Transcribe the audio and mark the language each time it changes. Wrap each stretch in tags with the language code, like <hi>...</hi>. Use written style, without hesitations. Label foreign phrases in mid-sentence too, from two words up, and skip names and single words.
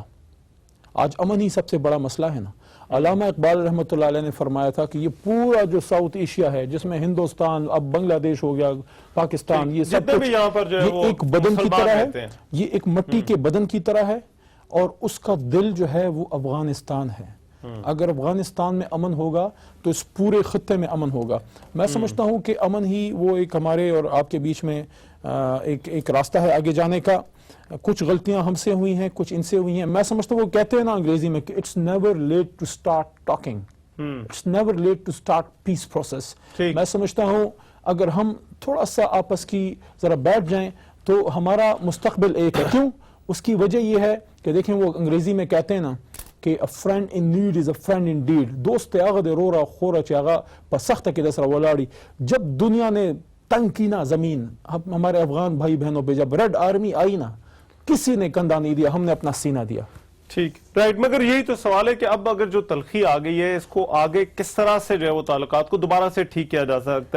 <ur>آج امن ہی سب سے بڑا مسئلہ ہے نا. علامہ اقبال رحمۃ اللہ علیہ نے فرمایا تھا کہ یہ پورا جو ساؤتھ ایشیا ہے, جس میں ہندوستان, اب بنگلہ دیش ہو گیا, پاکستان, یہ سب کچھ یہ ایک بدن کی طرح ہے, یہ ایک مٹی کے بدن کی طرح ہے, اور اس کا دل جو ہے وہ افغانستان ہے. اگر افغانستان میں امن ہوگا تو اس پورے خطے میں امن ہوگا. میں سمجھتا ہوں کہ امن ہی وہ ایک ہمارے اور آپ کے بیچ میں ایک راستہ ہے آگے جانے کا. کچھ غلطیاں ہم سے ہوئی ہیں, کچھ ان سے ہوئی ہیں. میں سمجھتا ہوں وہ کہتے ہیں نا انگریزی میں کہ</ur> <en>It's never late to start talking, it's never late to start peace process.</en> <ur>میں سمجھتا ہوں اگر ہم تھوڑا سا آپس کی ذرا بیٹھ جائیں تو ہمارا مستقبل ایک ہے. کیوں؟ اس کی وجہ یہ ہے کہ دیکھیں وہ انگریزی میں کہتے ہیں نا کہ</ur> <en>a friend in need is a friend indeed.</en> <ps>دوست آغا دے رو را خورا چی آغا پا سخت کی دس را ولاڑی.</ps> <ur>جب دنیا نے تنگ کی نا زمین, ہمارے افغان بھائی بہنوں پہ جب ریڈ آرمی آئی نا, کسی نے کندھا نہیں دیا, ہم نے اپنا سینہ دیا. ٹھیک رائٹ، مگر یہی تو سوال ہے کہ اب اگر جو تلخی آ گئی ہے اس کو آگے کس طرح سے جو ہے وہ تعلقات کو دوبارہ سے ٹھیک کیا جا سکتا ہے؟</ur>